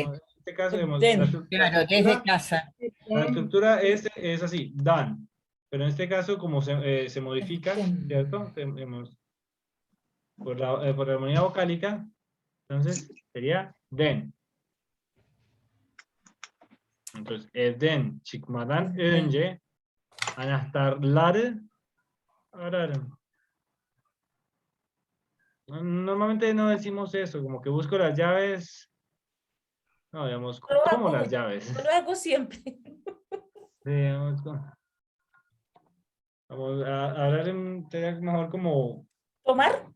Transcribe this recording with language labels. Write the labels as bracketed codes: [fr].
[es] en este caso, [tr] Den. [es] Claro, desde casa. la estructura es así, dan. Pero en este caso, como se modifica, [tr] Den. [es] ¿cierto? Por la armonía vocálica, entonces sería den. Entonces, [tr] evden çıkmadan önce anahtarları ararım. [es] Normalmente no decimos eso, como que busco las llaves. No, digamos, Lo como hago- las llaves. Lo hago siempre. Digamos, vamos a ararım sería mejor como ¿Tomar?